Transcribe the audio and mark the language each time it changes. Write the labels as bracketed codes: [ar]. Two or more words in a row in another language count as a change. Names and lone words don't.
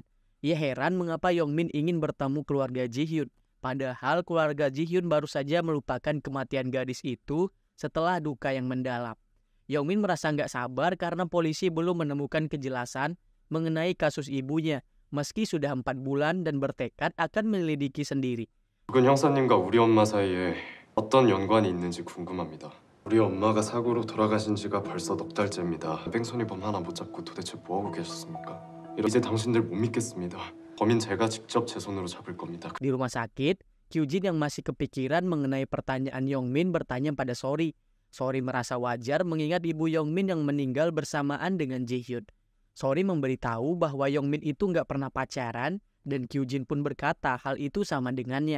[id] Ia heran mengapa Yongmin ingin bertemu keluarga Jihyun, padahal keluarga Jihyun baru saja melupakan kematian gadis itu setelah duka yang mendalam. Yongmin merasa nggak sabar karena polisi belum menemukan kejelasan mengenai kasus ibunya, meski sudah 4 bulan dan bertekad akan menyelidiki sendiri. [ko] 죽은 형사님과 우리 엄마 사이에 어떤 연관이 있는지 궁금합니다. 우리 엄마가 사고로 돌아가신 지가 벌써 넉 달째입니다. 뺑소니범 하나 못 잡고 도대체 뭐하고 계셨습니까? 이제 당신들 못 믿겠습니다. 범인 제가 직접 제 손으로 잡을 겁니다. [id] Di rumah sakit, Kyujin yang masih kepikiran mengenai pertanyaan Yongmin bertanya pada Sori. Sori merasa wajar mengingat ibu Yongmin yang meninggal bersamaan dengan Jihyun. Sori memberitahu bahwa Yongmin itu nggak pernah pacaran, dan Kyujin pun berkata hal itu sama dengannya.